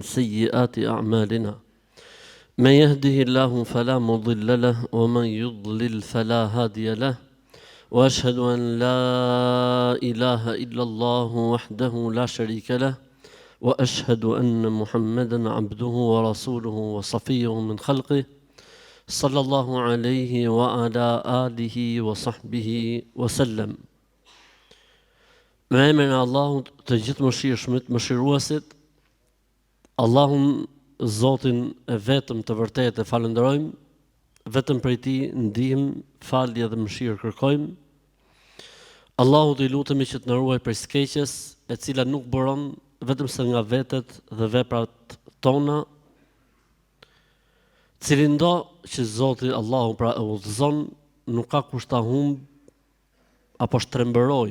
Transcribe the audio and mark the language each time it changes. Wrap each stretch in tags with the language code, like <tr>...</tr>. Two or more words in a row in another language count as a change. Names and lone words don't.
<ar>سيئات أعمالنا من يهده الله فلا مضل له ومن يضلل فلا هادي له وأشهد أن لا إله إلا الله وحده لا شريك له وأشهد أن محمدا عبده ورسوله وصفيه من خلقه صلى الله عليه وعلى آله وصحبه وسلم.</ar> <sq>Me emrin e Allahut të gjithë mëshirshmit, mëshiruesit, Allahun Zotin e vetëm të vërtetë e falenderojmë, vetëm prej Tij ndihmë, falje dhe mëshirë kërkojmë. Allahut i lutemi që të na ruaj prej skeqjes, e cila nuk bëron vetëm se nga vetet dhe veprat tona, cilindo që Zoti Allahu pra e udhëzon, nuk ka kusht ta humb apo shtrembëroj.</sq>